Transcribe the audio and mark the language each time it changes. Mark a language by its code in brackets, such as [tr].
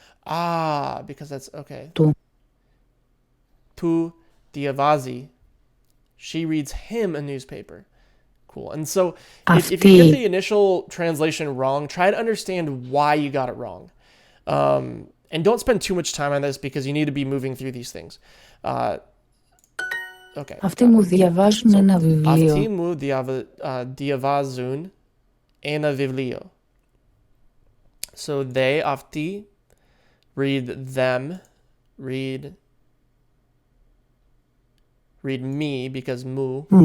[en] Because that's, okay. [el] Tu diavazi. [en] She reads him a newspaper. Cool. And so if you get the initial translation wrong, try to understand why you got it wrong. And don't spend too much time on this because you need to be moving through these things. Okay. [el] Αυτοί μου διαβάζουν ένα βιβλίο. Αυτοί μου διαβάζουν ένα βιβλίο. [en] So they, αυτοί, read them, read me because mu.